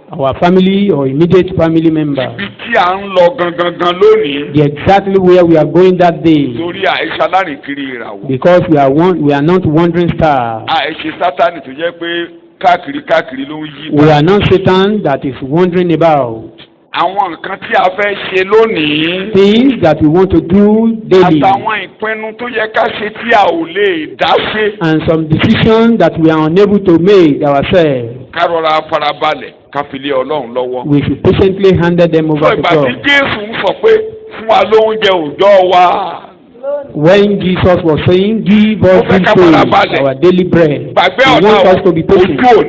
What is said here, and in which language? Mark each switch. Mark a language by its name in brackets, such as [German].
[English] Our family or immediate family members. [Yoruba] Ibi tí à ń lọ gangan lónìí. [English] The exactly where we are going that day. [Yoruba] Torí àìsàn alárìnkiri ìràwọ̀. [English] Because we are not wandering stars. [Yoruba] Àìsè Sátánì tó jẹ́ pé káàkiri ló ń yí. [English] We are not Satan that is wandering about. [Yoruba] Àwọn nǹkan tí a fẹ́ ṣe lónìí. [English] Things that we want to do daily. [Yoruba] Àtàwọn ìpinnu tó yẹ ká ṣe tí a ò lè dá ṣe. [English] And some decisions that we are unable to make ourselves. [Yoruba] Ká rọra farabalẹ̀ ká fi lé Ọlọ́run lọ́wọ́. [English] We should patiently hand them over to God. [Yoruba] Ìgbà tí Jésù ń sọ pé fún wa lóúnjẹ òòjọ́ wa. [English] When Jesus was saying, give us this day our daily bread, He wants us to be patient.